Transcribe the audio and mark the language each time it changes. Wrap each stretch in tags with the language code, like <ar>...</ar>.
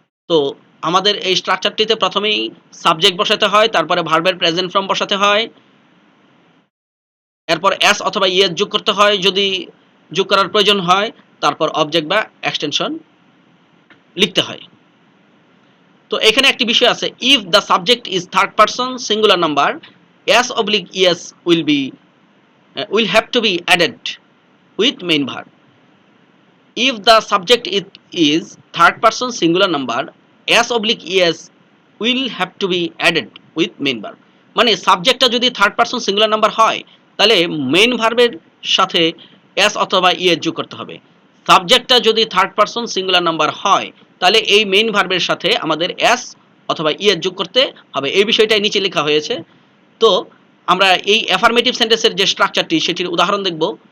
<bn>তো আমাদের এই স্ট্রাকচারটিতে প্রথমেই সাবজেক্ট বসাতে হয়, তারপরে ভার্বের প্রেজেন্ট ফর্ম বসাতে হয়, এরপর এস অথবা ইএস যোগ করতে হয় যদি যোগ করার প্রয়োজন হয়, তারপর অবজেক্ট বা এক্সটেনশন লিখতে হয়। তো এখানে একটি বিষয় আছে,</bn> <en>If the subject is third person singular number, s oblique es will have to be added with main verb. If the subject is third person singular number, s oblique es will have to be added with main verb.</en> <bn>মানে সাবজেক্টটা যদি third person singular number হয়, তাহলে main ভার্বের সাথে S অথবা ES যোগ করতে হবে। সাবজেক্টটা যদি থার্ড পারসন সিঙ্গুলার নাম্বার হয়, তাহলে এই মেইন ভার্বের সাথে আমাদের এস অথবা ইএস যোগ করতে হবে। এই বিষয়টাই নিচে লেখা হয়েছে। তো আমরা এই অ্যাফার্মেটিভ সেন্টেন্সের যে স্ট্রাকচারটি, সেটির উদাহরণ দেখব।</bn>